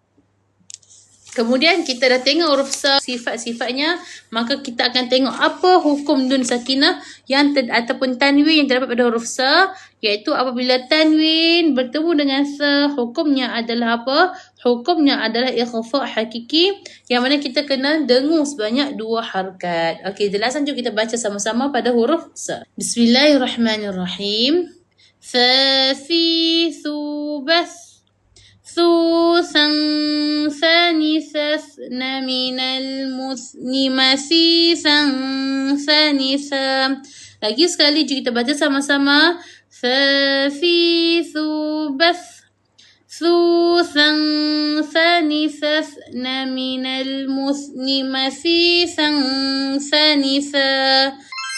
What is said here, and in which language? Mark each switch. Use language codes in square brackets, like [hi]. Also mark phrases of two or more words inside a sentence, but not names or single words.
[ms] Kemudian kita dah tengok huruf sa, sifat-sifatnya, maka kita akan tengok apa hukum nun sakinah yang ataupun tanwin yang terdapat pada huruf sa, iaitu apabila tanwin bertemu dengan sa, hukumnya adalah apa? Hukumnya adalah ikhfa hakiki yang mana kita kena dengung sebanyak 2 harakat. Okey, jelasan jom kita baca sama-sama pada huruf sa. Bismillahirrahmanirrahim. Fa, fi, thu, bath. [ar] ثوثا ثانثا من المثن مسيسا ثانثا. [ms] Lagi sekali kita baca sama-sama. Fa, fi, thu, bath. [ar] ثوثا ثانثا من المثن مسيسا ثانثا.